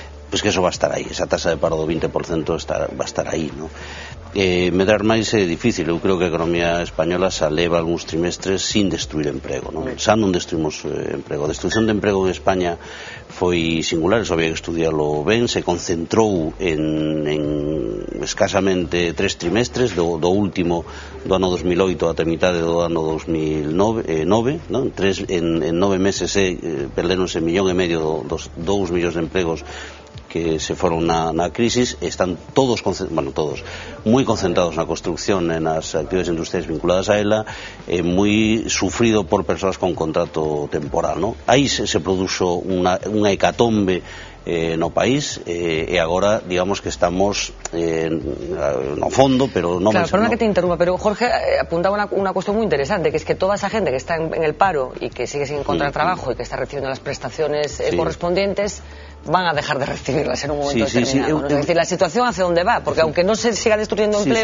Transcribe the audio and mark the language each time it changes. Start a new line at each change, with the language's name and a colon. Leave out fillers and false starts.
Spanish: pues que eso va a estar aí, esa tasa de paro do 20% va a estar aí, ¿no?
Galician: Medrar máis é difícil. Eu creo que a economía española xa leva algúns trimestres sin destruir emprego, non? Xa non destruimos emprego. A destrucción de emprego en España foi singular, eso había que estudiarlo ben. Se concentrou en escasamente 3 trimestres, do último do ano 2008 ata mitade do ano 2009, non? En 9 meses perderonse 1,5 millón dos 2 millóns de empregos que se foron na crisis. Están todos moi concentrados na construcción e nas actividades industriais vinculadas a ela, moi sufrido por persoas con contrato temporal, ¿no? Aí se produxo unha hecatombe no país, e agora digamos que estamos no fondo, pero non...
Spanish: Claro, perdona que te interrumpa, pero Jorge apuntaba una cuestión muy interesante, que es que toda esa gente que está en el paro y que sigue sin encontrar trabajo y que está recibiendo las prestaciones correspondientes, van a dejar de recibirlas en un momento determinado. Es decir, la situación hacia dónde va, porque aunque no se siga destruyendo empleo...